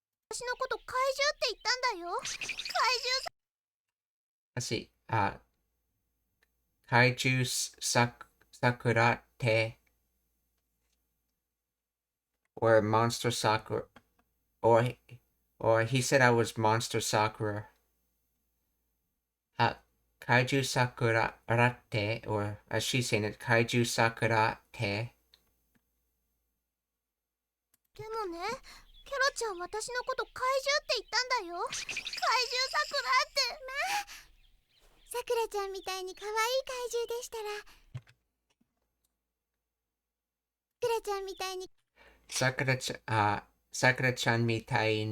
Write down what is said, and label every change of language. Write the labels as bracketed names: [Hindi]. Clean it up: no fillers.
[Japanese] 私のこと怪獣って言ったんだよ。怪獣 [English] Let's see. Kaiju Sakura te, or Monster Sakura, or he said I was Monster Sakura. Kaiju Sakura te, or as she's saying it, Kaiju Sakura te. [Japanese] でもね、ケロちゃん私のこと怪獣って言ったんだよ。怪獣さくらって。まあ、さくらちゃんみたいに可愛い怪獣でしたら、さくらちゃんみたいに